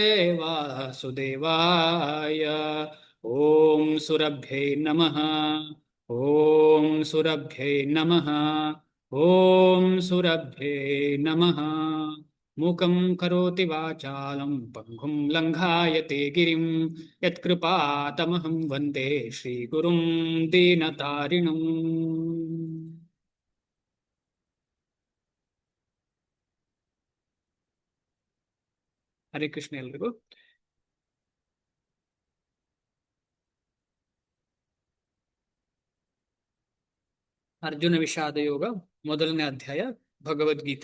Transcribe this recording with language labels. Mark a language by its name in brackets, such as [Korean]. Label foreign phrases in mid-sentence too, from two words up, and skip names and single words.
[Sanskrit] ವಾಸುದೇವಾಯ ಓಂ ಸುರಭ್ಯೈ ನಮಃ ಓಂ ಸುರಭ್ಯೈ ನಮಃ ಓಂ ಸುರಭ್ಯೈ ನಮಃ ಮೂಕಂ ಕರೋತಿ ವಾಚಾಲಂ ಪಂಗುಂ ಲಂಘಾಯತೆ ಗಿರಿಂ ಯತ್ಕೃಪಾತಮಹಂ ವಂದೇ ಶ್ರೀಗುರುಂ ದೀನತಾರಿಣಂ. [Kannada] ಹರೇ ಕೃಷ್ಣ ಎಲ್ರಿಗೂ. ಅರ್ಜುನ ವಿಷಾದ ಯೋಗ ಮೊದಲನೇ ಅಧ್ಯಾಯ ಭಗವದ್ಗೀತೆ.